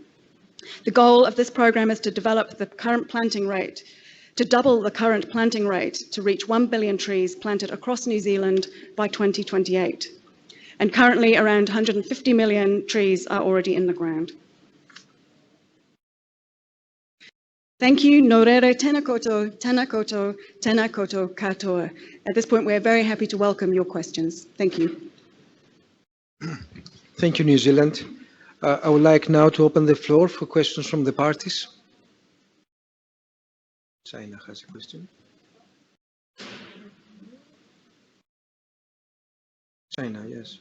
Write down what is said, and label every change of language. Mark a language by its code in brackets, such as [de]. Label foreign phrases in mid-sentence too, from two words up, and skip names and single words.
[en] The goal of this program is to develop the current planting rate, to double the current planting rate to reach 1 billion trees planted across New Zealand by 2028. And currently around 150 million trees are already in the ground. Thank you. [mi] Nō reira, tēnā koutou, tēnā koutou, tēnā koutou katoa. [en] At this point, we're very happy to welcome your questions. Thank you. Thank you, New Zealand. I would like now to open the floor for questions from the parties. China has a question. China, yes.